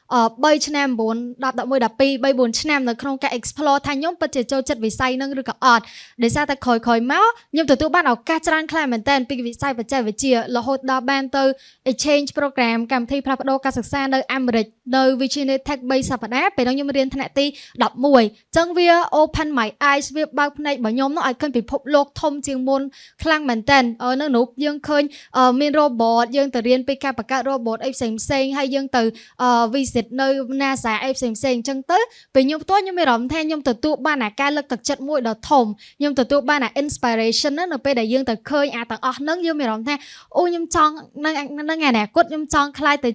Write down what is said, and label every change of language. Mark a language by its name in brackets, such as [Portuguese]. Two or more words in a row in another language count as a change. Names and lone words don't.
[Khmer] 3 ឆ្នាំ9 10 11 12 3 4ឆ្នាំនៅក្នុងការ explore ថាខ្ញុំពិតជាចូលចិត្តវិស័យហ្នឹងឬក៏អត់ដោយសារតែក្រោយមកខ្ញុំទទួលបានឱកាសច្រើនខ្លាំងមែនតើពីវិស័យបច្ចេកវិទ្យារហូតដល់បានទៅ [English] exchange program [Khmer] កម្មវិធីផ្លាស់ប្ដូរការសិក្សានៅអាមេរិកនៅ Virginia Tech 3 សប្តាហ៍ពេលហ្នឹងខ្ញុំរៀនថ្នាក់ទី11អញ្ចឹងវា [English] open my eyes [Khmer] វាបើកភ្នែករបស់ខ្ញុំនោះឲ្យឃើញពិភពលោកធំជាងមុនខ្លាំងមែនតើនៅនោះយើង ឃើញមាន robot យើងទៅរៀនពីការបង្កើត robot អីផ្សេងហើយយើងទៅ visit នៅ NASA អីផ្សេងអញ្ចឹងទៅពេលខ្ញុំផ្ទាល់ខ្ញុំមានអារម្មណ៍ថាខ្ញុំទទួលបានការលើកទឹកចិត្តមួយដ៏ធំខ្ញុំទទួលបានinspiration នៅពេលដែលយើងទៅឃើញទាំងអស់ហ្នឹងយើងមានអារម្មណ៍ថាអូខ្ញុំចង់នៅអនាគតខ្ញុំចង់ខ្លាយទៅ